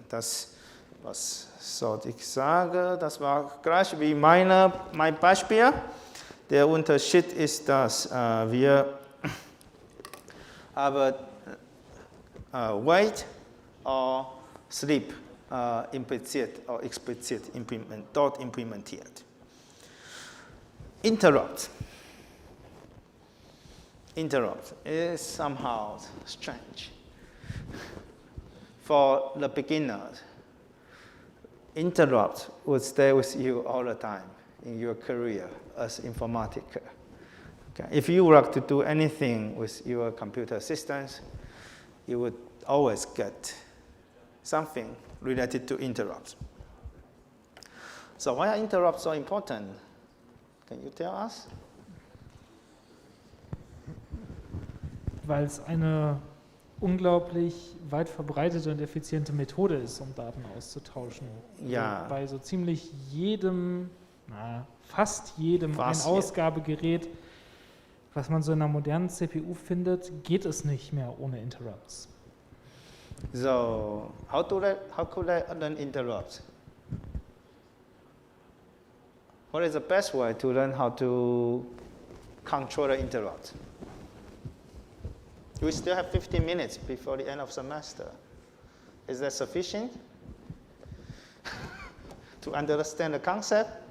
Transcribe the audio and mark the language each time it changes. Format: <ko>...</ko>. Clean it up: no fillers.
<de>Das, was sollte ich sagen, das war gleich wie mein Beispiel. Der Unterschied ist, dass wir haben Wait oder Sleep impliziert oder explizit dort implementiert.</de> <en>Interrupt is somehow strange. For the beginners, interrupt would stay with you all the time in your career as informatiker. Okay. If you were to do anything with your computer systems, you would always get something related to interrupts. So why are interrupts so important? Can you tell us?</en> <de>Weil es eine unglaublich weit verbreitete und effiziente Methode ist, um Daten auszutauschen. Ja. Also bei so ziemlich jedem, fast jedem Ausgabegerät, was man so in einer modernen CPU findet, geht es nicht mehr ohne Interrupts.</de> <en>So, how could I learn interrupts? What is the best way to learn how to control the interrupts? We still have 15 minutes before the end of semester. Is that sufficient to understand the concept?</en>